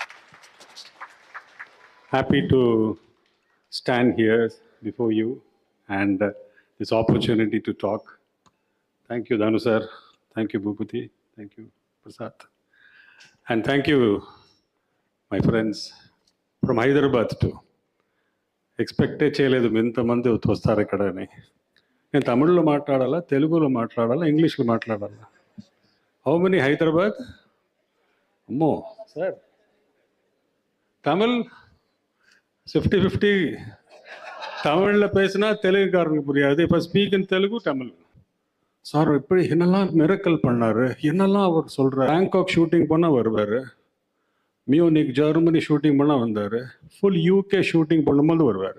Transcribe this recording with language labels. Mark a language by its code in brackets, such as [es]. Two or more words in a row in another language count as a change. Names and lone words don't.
[en] Happy to stand here before you and this opportunity to talk. Thank you, Danu sir. Thank you, Bhuputi. Thank you, Prasad. And thank you, my friends from Hyderabad too. [te] ఎక్స్పెక్టే చేయలేదు ఇంతమంది వస్తారు ఇక్కడ అని. నేను తమిళ్లో మాట్లాడాలా, తెలుగులో మాట్లాడాలా, ఇంగ్లీష్లో మాట్లాడాలా? [en] How many Hyderabad? అమ్మో సార్, [ta] தமிழ் 50-50. தமிழில் பேசினா தெலுங்குக்காரனுக்கு புரியாது. இப்போ [en] speak in [ta] தெலுங்கு தமிழ். சார் இப்படி என்னெல்லாம் மிரக்கல் பண்ணார், என்னெல்லாம் அவர் சொல்கிறார். பேங்காக் ஷூட்டிங் பண்ணால் வருவார், மியூனிக் ஜெர்மனி ஷூட்டிங் பண்ணால் வந்தார், ஃபுல் யூகே ஷூட்டிங் பண்ணும்போது வருவார்.